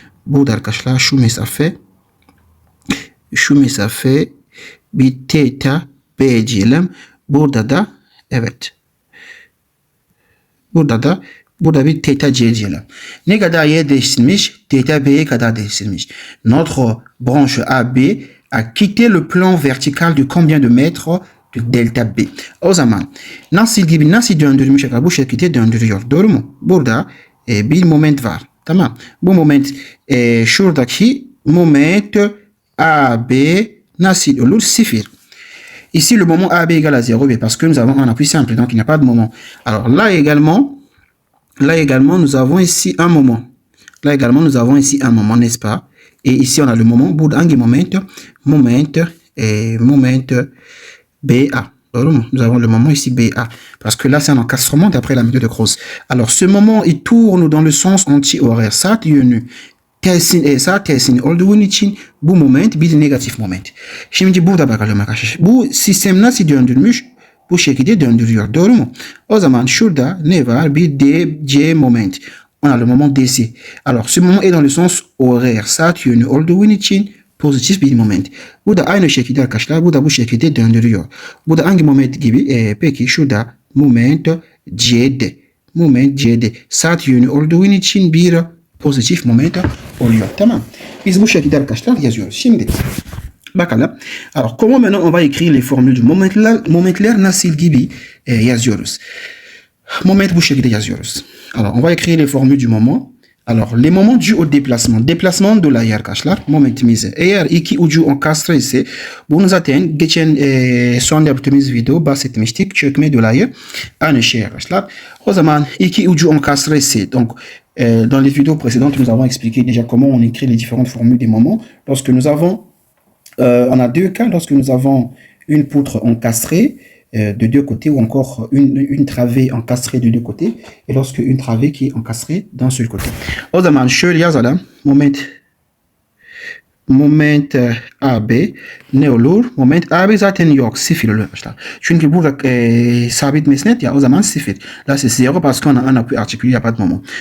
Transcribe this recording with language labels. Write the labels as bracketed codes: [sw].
[tr] Burada arkadaşlar şu mesafe bir theta B diyelim. Burada da evet. Burada bir theta C diyelim. Ne kadar Y değiştirmiş? Theta B'ye kadar değiştirmiş. [fr] Notre branche AB a quitté le plan vertical de combien de mètres de delta B? [tr] O zaman nasıl döndürmüş? Bu şekilde döndürüyor. Doğru mu? Burada bir moment var. Tamam. Bu moment şuradaki moment AB nasıl olur? 0. [fr] Ici, le moment AB égale à 0, parce que nous avons un appui simple, donc il n'y a pas de moment. Alors là également, nous avons ici un moment. N'est-ce pas? Et ici, on a le moment, moment BA. Nous avons le moment ici BA, parce que là, c'est un encastrement d'après la méthode de Gauss. Alors, ce moment, il tourne dans le sens anti-horaire. [tr] Ça, tersin olduğu için bu moment bir negatif moment. Şimdi burada bakalım arkadaşlar. Bu sistem nasıl döndürmüş? Bu şekilde döndürüyor. Doğru mu? O zaman şurada ne var? Bir DC moment. [fr] On a le moment DC. Alors ce moment est dans le sens horaire. [tr] Saat yönü olduğu için pozitif bir moment. Bu da aynı şekilde arkadaşlar. Bu da bu şekilde döndürüyor. Bu da hangi moment gibi? Peki şurada moment CD. Moment CD. Saat yönü olduğu için bir pozitif moment oluyor. Tamam. Biz bu şekilde arkadaşlar yazıyoruz. Şimdi bakalım. [fr] Alors comment maintenant on va écrire les formules du [tr] momentler nasıl gibi yazıyoruz. Moment bu şekilde yazıyoruz. [fr] Alors on va écrire les formules du moment. Alors les moments dus au déplacement. [tr] Déplacement dolayı arkadaşlar momentimize. Eğer iki ucu enkastre ise bunu zaten geçen son yaptığımız video bahsetmiştik. Çökme dolayı aynı şey arkadaşlar. O zaman iki ucu enkastre ise [fr] donc dans les vidéos précédentes, nous avons expliqué déjà comment on écrit les différentes formules des moments. Lorsque nous avons, on a deux cas, lorsque nous avons une poutre encastrée de deux côtés ou encore une travée encastrée de deux côtés et lorsque une travée qui est encastrée d'un seul côté. [tr] O zaman şöyle yazalım. Moment AB ne olur? Moment AB zaten yok. 0 olur arkadaşlar. Çünkü burada sabit mesnet ya o zaman 0. [fr] Là c'est 0 parce qu'on a un appui articulé, il n'y a pas de moment.